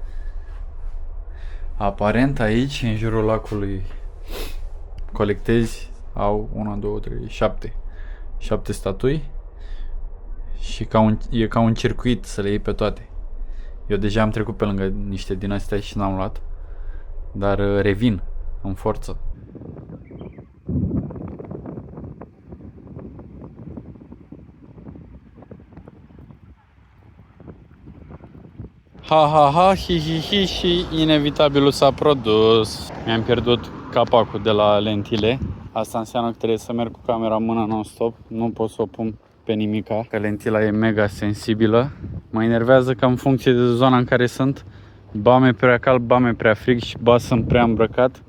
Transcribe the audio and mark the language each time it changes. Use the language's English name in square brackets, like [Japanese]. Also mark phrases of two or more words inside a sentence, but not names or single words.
[Romanian] Aparent aici, în jurul lacului colectezi, au 1, 2, 3, 7 statui. Și e ca un circuit să le iei pe toate. Eu deja am trecut pe lângă niște din astea și n-am luat. Dar revin în forță. Ha ha ha, hi hi hi și inevitabilul s-a produs. Mi-am pierdut capacul de la lentile. Asta înseamnă că trebuie să merg cu camera în mână non-stop. Nu pot să o pun pe nimica, că lentila e mega sensibilă. Mă enervează că în funcție de zona în care sunt, ba mi-e prea cald, ba mi-e prea frig și ba sunt prea îmbrăcat.